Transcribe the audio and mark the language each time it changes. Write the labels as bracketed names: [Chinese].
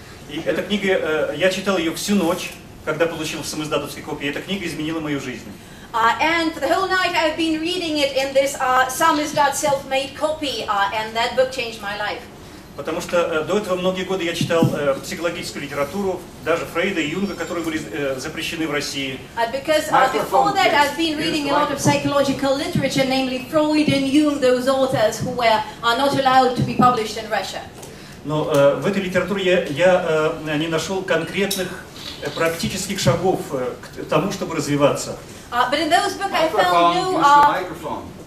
[Russian] И эта книга, я читал ее всю ночь, когда получил самиздатовские копии. Эта книга изменила мою жизнь. [English] And for the whole night I've been reading it in this samizdat self-made copy, and that book changed my life. [Russian] Потому что до этого многие годы я читал психологическую литературу, даже Фрейда и Юнга, которые были запрещены в России. [English] Because before that I've been reading a lot of psychological literature, namely Freud and Jung, those authors who are not allowed to be published in Russia. [Russian] Но в этой литературе я не нашел конкретных практических шагов к тому, чтобы развиваться. [English] But in those books I found no...